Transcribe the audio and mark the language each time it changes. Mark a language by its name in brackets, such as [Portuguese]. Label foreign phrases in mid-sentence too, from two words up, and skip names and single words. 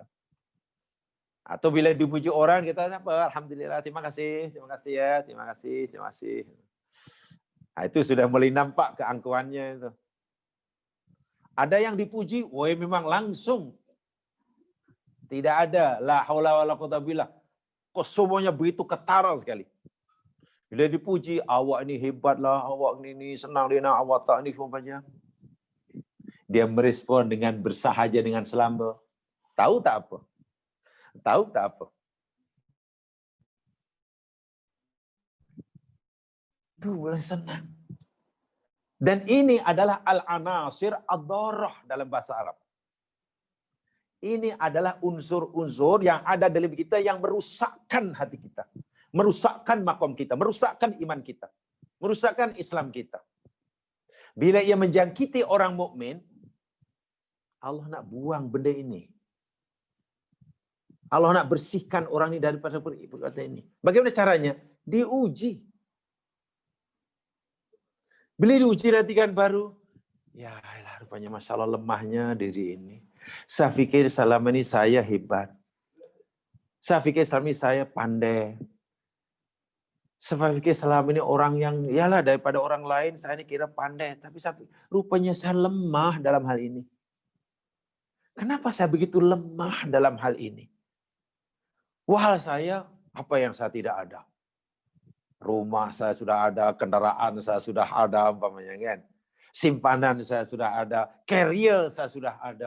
[Malay] Atau bila dipuji orang kita apa? Alhamdulillah, terima kasih ya, terima kasih. Nah, itu sudah mulai nampak keangkuhannya itu. Ada yang dipuji, woi memang langsung. Tidak ada [Arabic] لا حول ولا قوة بالله. [Malay] Kesombongannya begitu ketara sekali. Bila dipuji, awak ini hebatlah, awak ini senang dengan awak tak ini semuanya. Dia merespon dengan bersahaja dengan selamba. Tahu tak apa? Tahu tak apa? Itu boleh senang. Dan ini adalah [Arabic] العناصر الضارة [Malay] dalam bahasa Arab. Ini adalah unsur-unsur yang ada dalam kita yang merusakkan hati kita. Merusakkan makom kita, merusakkan iman kita, merusakkan Islam kita. Bila ia menjangkiti orang mukmin, Allah nak buang benda ini. Allah nak bersihkan orang ini daripada perkataan ini. Bagaimana caranya? Diuji. Bila diuji nanti kan baru, ya elah, rupanya [Arabic] ما شاء الله [Malay] lemahnya diri ini. Saya fikir selama ini saya hebat. Saya fikir selama ini saya pandai. Saya pikir selama ini orang yang, yalah daripada orang lain saya ini kira pandai. Tapi rupanya saya lemah dalam hal ini. Kenapa saya begitu lemah dalam hal ini? Wahal saya, apa yang saya tidak ada? Rumah saya sudah ada, kendaraan saya sudah ada, umpamanya kan. Simpanan saya sudah ada, career saya sudah ada.